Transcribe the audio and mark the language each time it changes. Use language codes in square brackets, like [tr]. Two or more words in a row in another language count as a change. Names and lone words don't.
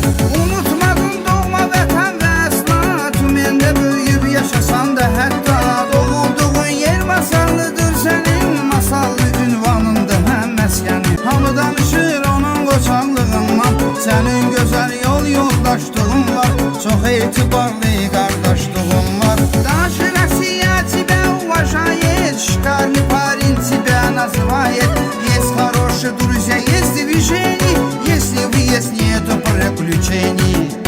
[az] Unutmadın doğma vətən və əsla, tümende böyüyüb yaşasan da hətta. Doğulduğun yer masallıdır sənin, masallı ünvanındır həm məskəni. Hamı danışır onun qoçaqlığından, sənin gözəl yoldaşlığın var, çox etibarlı qardaşlığın var. [ru] Daşı Россия тебя уважает, шикарный парень тебя называет. Есть хорошие друзья, есть движение, если вы есть, нету приключений.